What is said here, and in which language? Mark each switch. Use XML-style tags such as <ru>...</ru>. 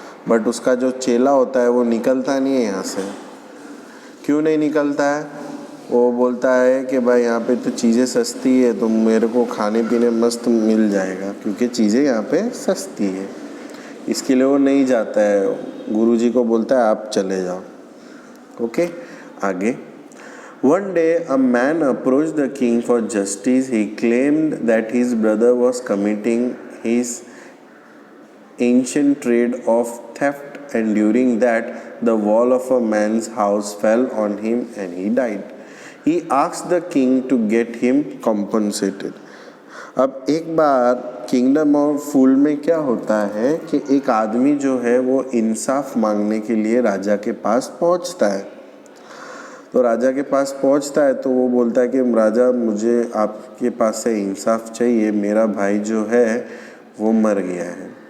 <hi>But उसका जो चेला होता है वो निकलता नहीं है यहाँ से। क्यों नहीं निकलता है? वो बोलता है कि भाई यहाँ पे तो चीज़ें सस्ती है, तो मेरे को खाने पीने मस्त मिल जाएगा, क्योंकि चीज़ें यहाँ पे सस्ती है। इसके लिए वो नहीं जाता है, गुरुजी को बोलता है आप चले जाओ। ओके, आगे।</hi> <en>One day a man approached the king for justice. He claimed that his brother was committing his ancient trade of theft, and during that the wall of a man's house fell on him and he died. He asked the king to get him compensated.</en> <hi>अब एक बार kingdom of फूल में क्या होता है कि एक आदमी जो है वो इंसाफ मांगने के लिए राजा के पास पहुंचता है। तो राजा के पास पहुंचता है तो वो बोलता है कि राजा, मुझे आपके पास से इंसाफ चाहिए, मेरा भाई जो है वो मर गया है।</hi>